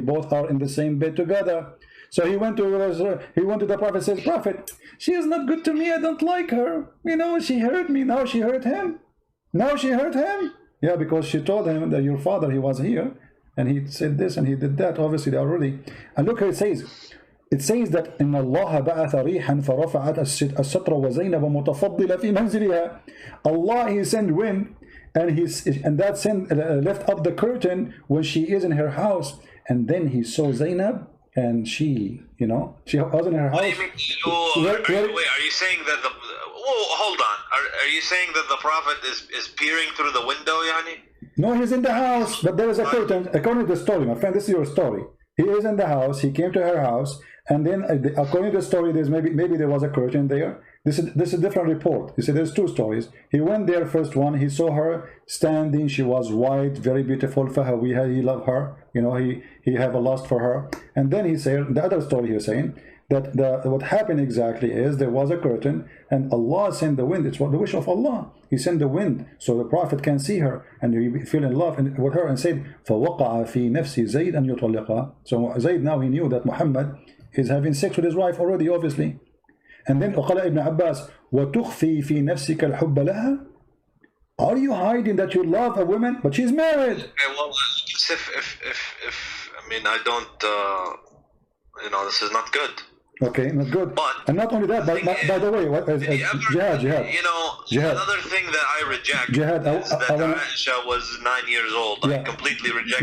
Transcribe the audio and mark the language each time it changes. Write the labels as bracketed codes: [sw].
[en] Both are in the same bed together. So he went to the Prophet, says, Prophet, she is not good to me, I don't like her. You know, she hurt me, now she hurt him. Now she hurt him. Yeah, because she told him that your father, he was here, and he said this and he did that. Obviously, they already. And look how it says. It says that [ar] إن الله بعث ريحا فرفعت الستر وزينب متفضلة في منزلها. [en] Allah, he sent wind, and that sent left up the curtain when she is in her house. And then he saw Zainab, and she, you know, she was in her house. Wait, are you saying that the? Hold on. Are you saying that the Prophet is peering through the window, yani? No, he's in the house, but there is a curtain. According to the story, my friend, this is your story. He is in the house. He came to her house, and then according to the story, there's maybe there was a curtain there. This is a different report. You see, there's two stories. He went there, first one. He saw her standing. She was white, very beautiful. Fahawiha, he loved her. You know, he have a lust for her. And then he said the other story. He's saying that what happened exactly is there was a curtain, and Allah sent the wind. It's what the wish of Allah. He sent the wind so the Prophet can see her, and he fell in love with her, and said, [ar] فَوَقَعَ فِي نَفْسِ زَيْدْ أَنْ يُطَلِّقَهَا. [en] So Zayd, now he knew that Muhammad is having sex with his wife already, obviously. And then [ar] وقال ابن عباس وتخفي في نفسك الحب لها. [en] Are you hiding that you love a woman but she's married? Okay, well, if I mean, I don't, you know, this is not good. Okay, not good. But and not only that, by the way, Jihad. You know, another thing that I reject is that Aisha was 9 years old. Yeah. I completely reject